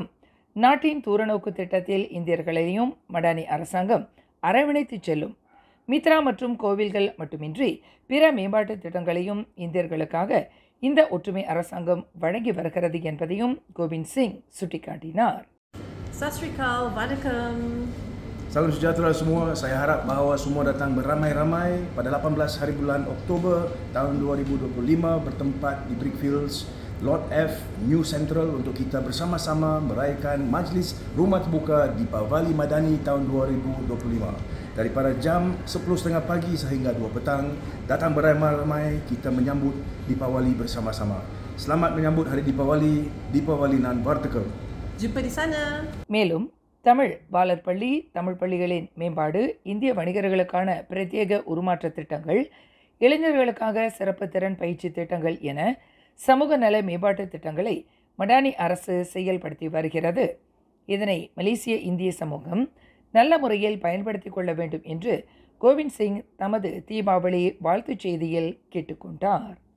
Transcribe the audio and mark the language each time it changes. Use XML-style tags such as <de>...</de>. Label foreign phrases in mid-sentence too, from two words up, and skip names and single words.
<ta>நாட்டின் தூரநோக்கு திட்டத்தில் இந்தியர்களையும் மடானி அரசாங்கம் அரவணைத்து செல்லும். மித்ரா மற்றும் கோவில்கள் மட்டுமின்றி பிற மேம்பாட்டு திட்டங்களையும் இந்தியர்களுக்காக இந்த ஒற்றுமை அரசாங்கம் வழங்கி வருகிறது என்பதையும் கோவிந்த் சிங் சுட்டிக்காட்டினார்.</ta> <pa>ਸਤਿ ਸ੍ਰੀ ਅਕਾਲ, Vanakkam.</pa> <ms>Salam sejahtera semua. Saya harap bahawa semua datang beramai-ramai pada 18 hari bulan Oktober tahun 2025 bertempat di Brickfields, Lot F, New Central untuk kita bersama-sama merayakan Majlis Rumah Terbuka Deepavali Madani tahun 2025. Daripada jam 10.30 pagi sehingga 2 petang, datang beramai-ramai kita menyambut Deepavali bersama-sama. Selamat menyambut Hari Deepavali, Deepavali</ms> <ta>நல் வாழ்த்துக்கள்.</ta> <ms>Jumpa di sana.</ms> <ta>மேலும் தமிழ் பாலர் பள்ளி, தமிழ் பள்ளிகளின் மேம்பாடு, இந்திய வணிகர்களுக்கான பிரத்யேக உருமாற்ற திட்டங்கள், இளைஞர்களுக்காக சிறப்பு திறன் பயிற்சி திட்டங்கள் என சமூக நல மேம்பாட்டு திட்டங்களை மடானி அரசு செயல்படுத்தி வருகிறது. இதனை மலேசிய இந்திய சமூகம் நல்ல முறையில் பயன்படுத்திக் கொள்ள வேண்டும் என்று கோவிந்த் சிங் தமது தீபாவளி வாழ்த்துச் செய்தியில் கேட்டுக்கொண்டார்.</ta>